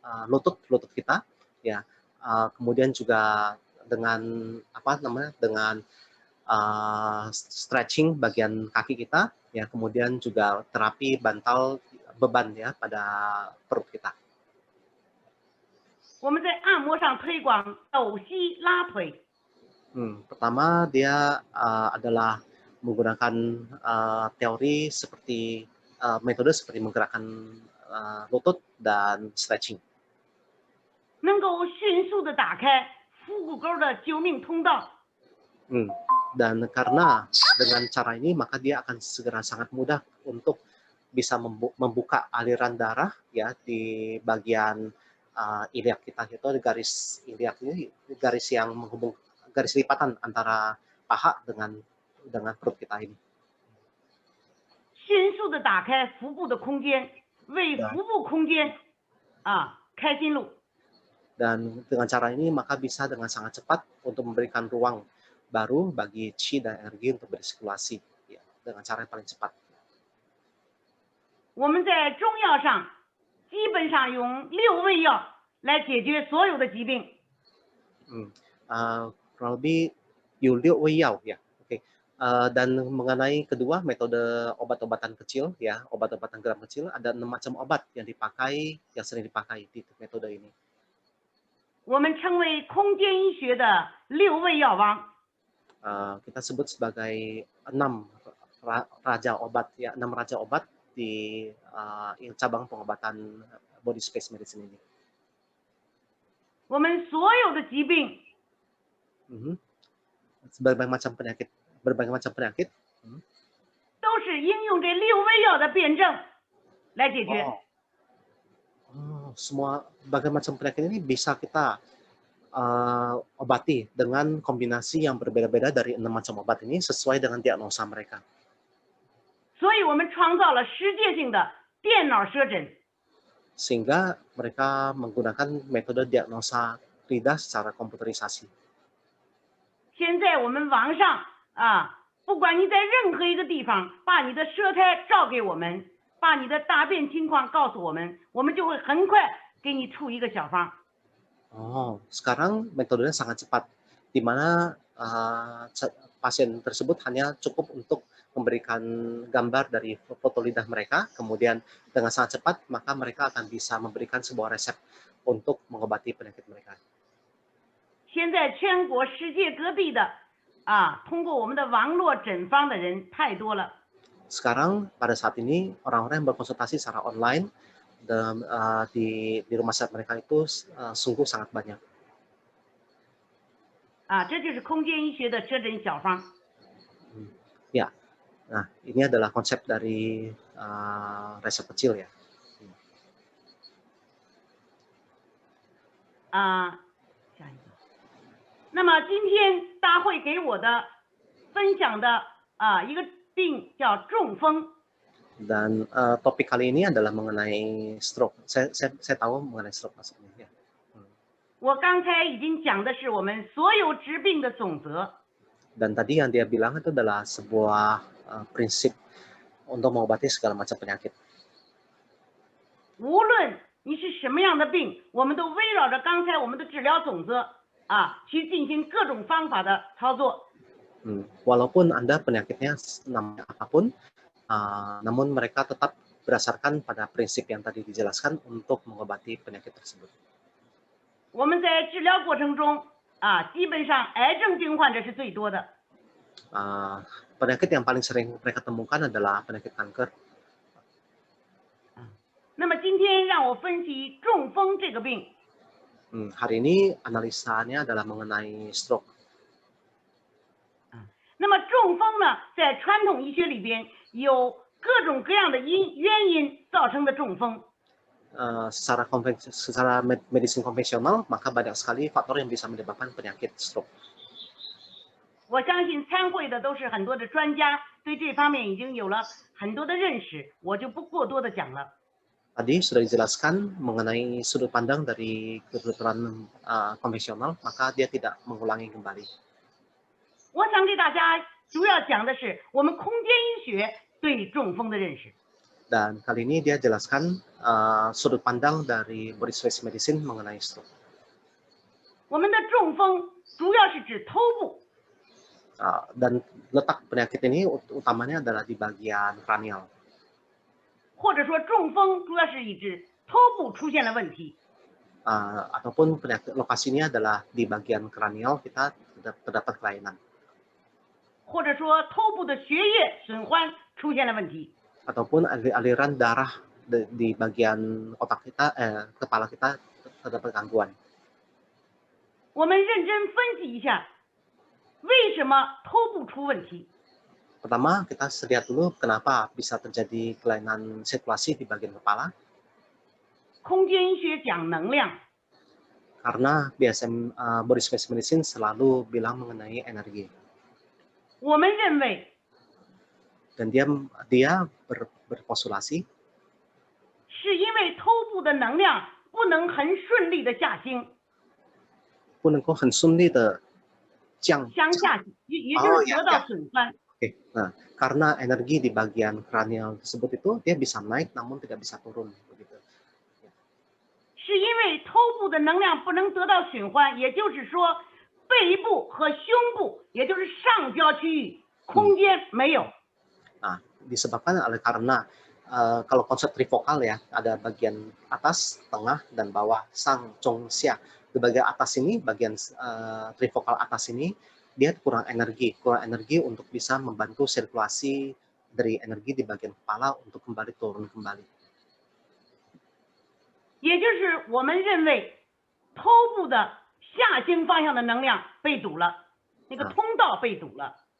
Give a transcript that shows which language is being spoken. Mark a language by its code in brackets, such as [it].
[id] lutut kita ya, kemudian juga dengan dengan stretching bagian kaki kita ya, kemudian juga terapi bantal beban ya pada perut kita. [zh] 我们在按摩上推广抖膝拉腿。 [id] Pertama dia adalah menggunakan teori seperti metode seperti menggerakkan lutut dan stretching. [zh] 能够迅速的打开腹股沟的救命通道。 [id] Dan karena dengan cara ini maka dia akan segera sangat mudah untuk bisa membuka aliran darah ya di bagian iliak kita itu ada garis iliak ini garis yang menghubung garis lipatan antara paha dengan perut kita ini. [zh] 迅速的打开腹部的空间，为腹部空间开心路。 [id] Dan dengan cara ini maka bisa dengan sangat cepat untuk memberikan ruang baru bagi qi dan energi untuk bersirkulasi ya, dengan cara yang paling cepat. [zh] 我们在中药上基本上用6味药来解决所有的疾病。 [id] Kurang lebih Yulio Weyao ya. Oke. Dan mengenai kedua metode obat-obatan kecil ya, obat-obatan gram kecil ada 6 macam obat yang sering dipakai di metode ini. [zh] 我们称为空间医学的6味药王。 [id] kita sebut sebagai 6 raja obat ya, 6 raja obat di cabang pengobatan body space medicine ini. [zh] 我们所有的疾病， [id] berbagai macam penyakit [zh] 都是应用这6味药的辩证来解决。 [id] semua berbagai macam penyakit ini bisa kita obati dengan kombinasi yang berbeda-beda dari 6 macam obat ini sesuai dengan diagnosa mereka. [zh] 所以我们创造了世界性的电脑舌诊。 [id] Sehingga mereka menggunakan metode diagnosa lidah secara komputerisasi. [zh] 现在我们网上不管你在任何一个地方，把你的舌苔照给我们，把你的大便情况告诉我们，我们就会很快给你出一个小方。 [id] sekarang metodenya sangat cepat, di mana pasien tersebut hanya cukup untuk memberikan gambar dari foto lidah mereka, kemudian dengan sangat cepat maka mereka akan bisa memberikan sebuah resep untuk mengobati penyakit mereka. [zh] 现在全国世界各地的通过我们的网络诊方的人太多了。 [id] Sekarang pada saat ini orang-orang yang berkonsultasi secara online dalam di rumah sakit mereka itu sungguh sangat banyak. [zh] 这就是空间医学的舌诊小方。 [id] Ya, nah ini adalah konsep dari resep kecil ya. [zh] 下一个。那么今天大会给我的分享的一个病叫中风。 [id] Dan topik kali ini adalah mengenai stroke. Saya tahu mengenai stroke maksudnya. [zh] 我刚才已经讲的是我们所有治病的总则。 [id] Dan tadi yang dia bilang itu adalah sebuah prinsip untuk mengobati segala macam penyakit. [zh] 无论你是什么样的病，我们都围绕着刚才我们的治疗总则去进行各种方法的操作。 [id] Walaupun Anda penyakitnya namanya apapun, namun mereka tetap berdasarkan pada prinsip yang tadi dijelaskan untuk mengobati penyakit tersebut. [zh] 我们在治疗过程中基本上癌症病患者是最多的。 [id] penyakit yang paling sering mereka temukan adalah penyakit kanker. [zh] 那么今天让我分析中风这个病。 [id] hari ini analisanya adalah mengenai stroke. [zh] 那么中风呢，在传统医学里边有各种各样的原因造成的中风。 [id] secara medicine konvensional, maka banyak sekali faktor yang bisa menyebabkan penyakit stroke. [zh] 我相信参会的都是很多的专家，对这方面已经有了很多的认识，我就不过多的讲了。 [id] Tadi sudah dijelaskan mengenai sudut pandang dari kedokteran konvensional, maka dia tidak mengulangi kembali. [zh] 我想给大家主要讲的是我们空间医学对中风的认识。 [id] Dan kali ini dia jelaskan sudut pandang dari body space medicine mengenai stroke. [zh] 我们的中风主要是指头部。 [id] Dan letak penyakit ini utamanya adalah di bagian kranial. [zh] 或者说中风主要是指头部出现了问题。 [id] Ataupun penyakit lokasinya adalah di bagian kranial kita terdapat kelainan. [zh] 或者说头部的血液损坏出现了问题。 [id] ataupun aliran darah di bagian otak kita, kepala kita terdapat gangguan. [zh] 我们认真分析一下，为什么头部出问题？ [id] Pertama, kita lihat dulu kenapa bisa terjadi kelainan sirkulasi di bagian kepala. [zh] 空间医学讲能量， [id] Karena BSM Body Space Medicine selalu bilang mengenai energi. [zh] 我们认为 [id] Dan dia berpostulasi [zh] 是因为头部的能量不能很顺利的下行，不能够很顺利的向下行，也就是得到损坏。 [id] Oke, nah karena energi di bagian kranial tersebut itu dia bisa naik namun tidak bisa turun begitu. [zh] 是因为头部的能量不能得到损坏，也就是说背部和胸部，也就是上焦区域空间没有。 [id] Nah, disebabkan karena kalau konsep trifokal ya, ada bagian atas, tengah, dan bawah, sang, cong, xia. Di bagian atas ini, bagian trifokal atas ini, dia kurang energi untuk bisa membantu sirkulasi dari energi di bagian kepala untuk kembali turun kembali. [zh] 也就是我们认为头部的下行方向的能量被堵了，那个通道被堵了。